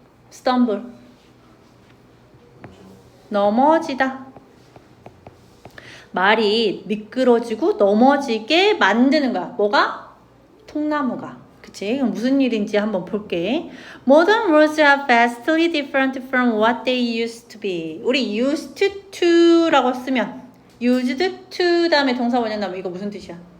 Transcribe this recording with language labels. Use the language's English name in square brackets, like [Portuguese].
[English] stumble. [Korean] 넘어지다. 말이 미끄러지고 넘어지게 만드는 거야. 뭐가? 통나무가. 그치? 그럼 무슨 일인지 한번 볼게. [English] Modern roads are vastly different from what they used to be. [Korean] 우리 used to라고 쓰면 used to 다음에 동사 원형 나오면 이거 무슨 뜻이야?